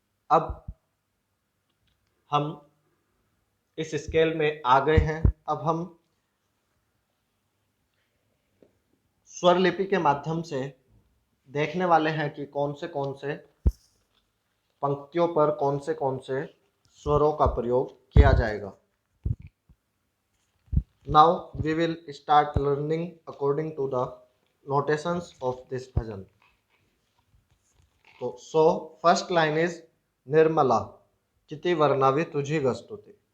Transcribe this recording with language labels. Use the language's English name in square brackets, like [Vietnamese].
[Hindi] अब हम इस स्केल में आ गए हैं। अब हम स्वर लिपि के माध्यम से देखने वाले हैं कि कौन से पंक्तियों पर कौन से स्वरों का प्रयोग किया जाएगा। [English] Now we will start learning according to the notations of this bhajan. So first line is [Marathi] Nirmala किती वर्णावी तुझी ग स्तुती।